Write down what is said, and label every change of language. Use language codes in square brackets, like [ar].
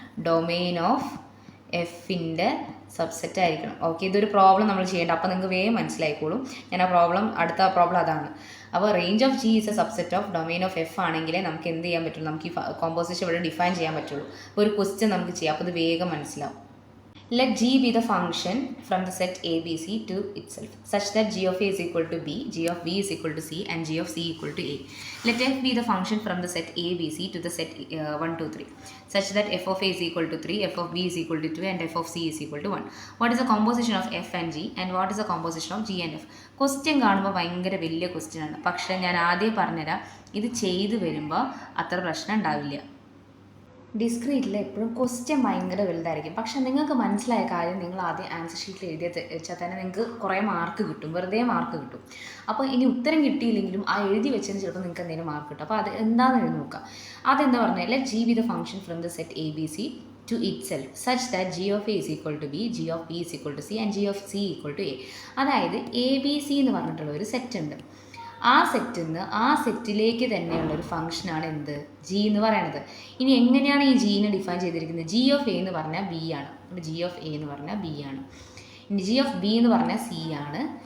[ml] Domain of എഫിൻ്റെ subset ആയിരിക്കണം. Okay, ഇതൊരു പ്രോബ്ലം നമ്മൾ ചെയ്യേണ്ട. അപ്പോൾ നിങ്ങൾക്ക് വേഗം മനസ്സിലായിക്കോളും. ഞാൻ അടുത്ത പ്രോബ്ലം അതാണ്. [en] അപ്പോൾ range of G is a subset of domain of F [ml] ആണെങ്കിലേ നമുക്ക് എന്ത് ചെയ്യാൻ പറ്റുള്ളൂ? നമുക്ക് ഈ കോമ്പോസിഷൻ ഇവിടെ ഡിഫൈൻ ചെയ്യാൻ പറ്റുള്ളൂ. അപ്പോൾ ഒരു ക്വസ്റ്റ്യൻ നമുക്ക് ചെയ്യാം. അപ്പോൾ ഇത് വേഗം മനസ്സിലാവും. [en] Let G be the function from the set ABC to itself such that G of A is equal to B, G of B is equal to C and G of C equal to A. Let F be the function from the set ABC to the set 1, 2, 3 such that F of A is equal to 3, F of B is equal to 2 and F of C is equal to 1. What is the composition of F and G and what is the composition of G and F? [ml] Question കാണുമ്പോൾ ഭയങ്കര വലിയ question ആണ്. പക്ഷേ ഞാൻ ആദ്യം പറഞ്ഞുതരാം, ഇത് ചെയ്ത് വരുമ്പോൾ അത്ര പ്രശ്നം ഉണ്ടാവില്ല. ഡിസ്ക്രീറ്റിൽ എപ്പോഴും ക്വസ്റ്റ്യൻ ഭയങ്കര വലുതായിരിക്കും. പക്ഷേ നിങ്ങൾക്ക് മനസ്സിലായ കാര്യം നിങ്ങൾ ആദ്യം ആൻസർ ഷീറ്റിൽ എഴുതി വെച്ചാൽ തന്നെ നിങ്ങൾക്ക് കുറേ മാർക്ക് കിട്ടും, വെറുതെ മാർക്ക് കിട്ടും. അപ്പോൾ ഇനി ഉത്തരം കിട്ടിയില്ലെങ്കിലും ആ എഴുതി വെച്ചതിന് ചിലപ്പോൾ നിങ്ങൾക്ക് എന്തെങ്കിലും മാർക്ക് കിട്ടും. അപ്പോൾ അത് എന്താണെന്ന് എഴുതി നോക്കാം. [en] അതെന്താ പറഞ്ഞാൽ, let G be the function from the set A B C to itself such that G of A is equal to B, G of B is equal to C and G of C equal to A. [ml] അതായത് A B C എന്ന് പറഞ്ഞിട്ടുള്ള ഒരു set ഉണ്ട്. ആ സെറ്റിൽ നിന്ന് ആ സെറ്റിലേക്ക് തന്നെയുള്ളൊരു ഫംഗ്ഷനാണ് എന്ത്? ജി എന്ന് പറയുന്നത്. ഇനി എങ്ങനെയാണ് ഈ ജീനെ ഡിഫൈൻ ചെയ്തിരിക്കുന്നത്? ജി ഓഫ് എ എന്ന് പറഞ്ഞാൽ ബി ആണ്. ജി ഓഫ് എ എന്ന് പറഞ്ഞാൽ ബി ആണ്. ഇനി ജി ഓഫ് ബി എന്ന് പറഞ്ഞാൽ സി ആണ്.